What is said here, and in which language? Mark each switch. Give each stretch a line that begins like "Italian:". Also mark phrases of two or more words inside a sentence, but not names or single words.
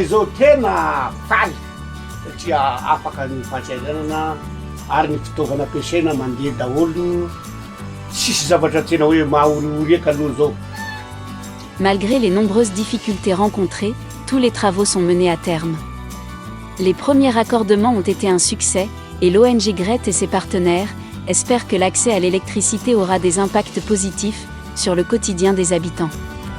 Malagasy: zao tena faly satria afaka ny fahasahiranana ary ny fitaovana ampiasaina mandeha daholo, tsisy zavatra tena hoe mahorihory eka aloha zao.
French: Malgré les nombreuses difficultés rencontrées, tous les travaux sont menés à terme. Les premiers raccordements ont été un succès, et l'ONG GRET et ses partenaires espèrent que l'accès à l'électricité aura des impacts positifs sur le quotidien des habitants.